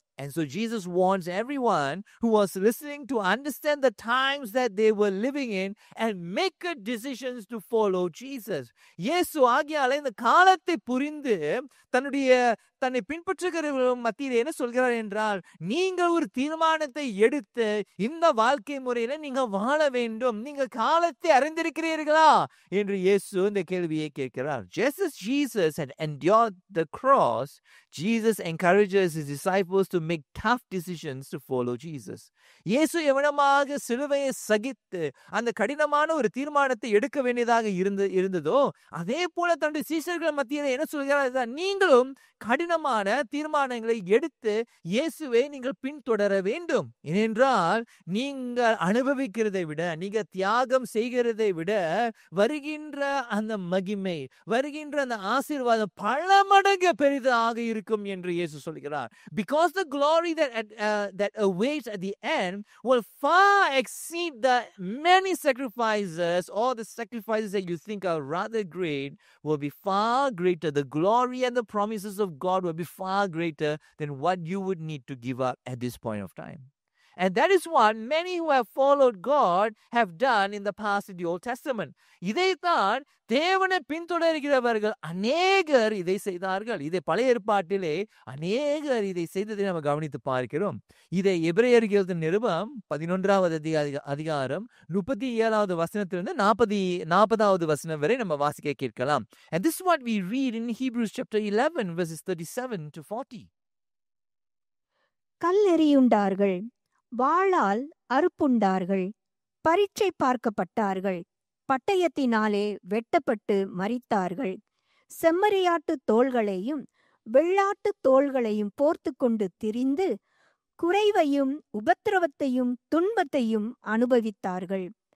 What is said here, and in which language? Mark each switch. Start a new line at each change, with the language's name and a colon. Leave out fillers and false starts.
English: And so Jesus wants everyone who was listening to understand the times that they were living in and make good decisions to follow Jesus.
Tamil: இயேசு ஆகியால இந்த காலத்தை புரிந்து தன்னை பின்பற்றுகிறவர்கள் மத்தியில் என்ன சொல்கிறார் என்றால், நீங்கள் ஒரு தீர்மானத்தை எடுத்து இந்த வாழ்க்கை முறையில நீங்க வாழ வேண்டும். நீங்க காலத்தை அறிந்திருக்கிறீர்களா என்று இயேசு இந்த கேள்வியை கேட்கிறார்.
English: Just as Jesus had endured the cross, Jesus encourages his disciples to make tough decisions to follow Jesus.
Tamil: இயேசு எவனமாக சிலுவையை சகித்து அந்த கடினமான ஒரு தீர்மானத்தை எடுக்க வேண்டியதாக இருந்ததோ, அதே போல தன்னுடைய சீஷர்கள் மத்தியில் என்ன சொல்கிறார், நீங்களும் கடினமான தீர்மானங்களை எடுத்து இயேசுவை நீங்கள் பின்தொடர வேண்டும். ஏனென்றால் நீங்கள் அனுபவிக்கிறதை விட, நீங்க தியாகம் செய்கிறதை விட வருகின்ற அந்த மகிமை, வருகின்ற அந்த ஆசீர்வாதம் பல மடங்கு பெரிதாக இருக்கும் என்று இயேசு சொல்கிறார்.
English: Because the glory that awaits at the end will far exceed the many sacrifices, or the sacrifices that you think are rather great will be far greater. The glory and the promises of God will be far greater than what you would need to give up at this point of time. And that is what many who have followed God have done in the past in the Old Testament.
Tamil: இதைத்தான் தேவனை பின்தொடர்கிறவர்கள் அநேகர் இதை செய்தார்கள். இதை பழைய ஏற்பாட்டிலே அநேகர் இதை செய்ததை நம்ம கவனித்து பார்க்கிறோம். இதை எபிரேயர்கள் நிருபம் 11வது அதிகாரம் 37வது வசனத்திலிருந்து 40வது வசனம் வரை நம்ம வாசிக்க கேட்கலாம்.
English: And this is what we read in Hebrews chapter 11 verses 37 to 40.
Tamil: கல்லெறியுண்டார்கள், வாளால் அறுப்புண்டார்கள், பரீட்சை பார்க்கப்பட்டார்கள், பட்டயத்தினாலே வெட்டப்பட்டு மரித்தார்கள், செம்மறியாட்டு தோள்களையும் வெள்ளாட்டு தோள்களையும் போர்த்து கொண்டு திரிந்து குறைவையும் உபத்திரவத்தையும் துன்பத்தையும் அனுபவித்தார்கள்.